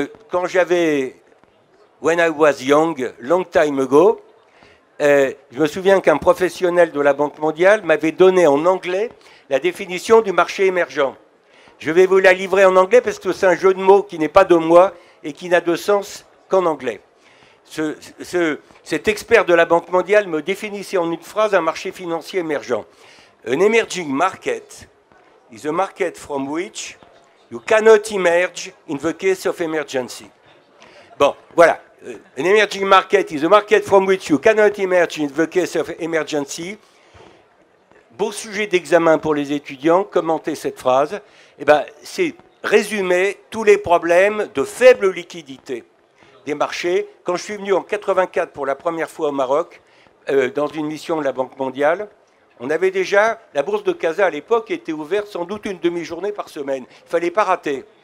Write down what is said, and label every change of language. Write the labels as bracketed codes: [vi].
[fr] Quand j'avais, [en] when I was young, long time ago, [fr] je me souviens qu'un professionnel de la Banque mondiale m'avait donné en anglais la définition du marché émergent. Je vais vous la livrer en anglais parce que c'est un jeu de mots qui n'est pas de moi et qui n'a de sens qu'en anglais. Cet expert de la Banque mondiale me définissait en une phrase un marché financier émergent. [en] An emerging market is a market from which you cannot emerge in the case of emergency. [fr] Bon, voilà. [en] An emerging market is a market from which you cannot emerge in the case of emergency. [fr] Beau sujet d'examen pour les étudiants. Commentez cette phrase. Eh ben, c'est résumer tous les problèmes de faible liquidité des marchés. Quand je suis venu en 84 pour la première fois au Maroc, dans une mission de la Banque mondiale, on avait déjà, la bourse de Casa à l'époque était ouverte sans doute une demi-journée par semaine. Il ne fallait pas rater.